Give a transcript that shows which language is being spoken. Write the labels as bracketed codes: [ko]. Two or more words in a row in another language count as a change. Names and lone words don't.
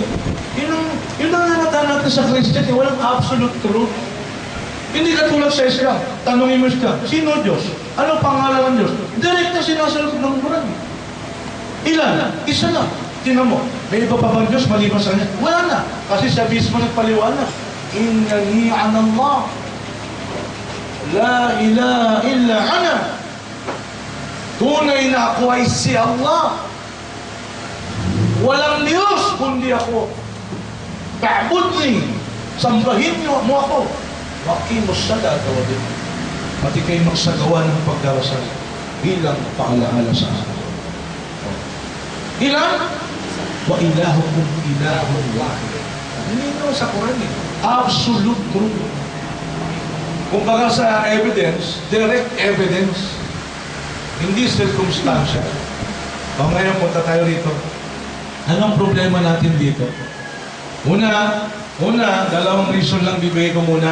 [tl] Yun ang nanatan natin sa Christian, walang [en] absolute truth. [tl] Hindi ka tulad sa Islam. Tanungin mo siya, sino Diyos? Ano pangalan ng Diyos? Direct na sinasagot ng Quran. Ilan? Isa na. Tingnan mo, may iba pa bang Diyos maliban sa kanya? Wala na. Kasi siya mismo nagpaliwanag. [ar] إنني أنا الله. لا إله إلا أنا. [tl] Tunay na ako ay si Allah. Walang Diyos kundi ako. Ta'budni. Sambahin niyo mo ako. [ar] وأقم الصلاة ودين. [tl] Pati kayo magsagawa ng pagdarasal bilang paalaala sa akin. Ilan? [ar] وإلهكم إله واحد. [tl] Hindi naman sa Quran eh. [en] Absolute truth. [tl] Kung baga sa evidence, [en] direct evidence. [tl] Hindi circumstantial. O ngayon, punta tayo rito. Anong problema natin dito? Una, dalawang reason lang bibigay ko muna.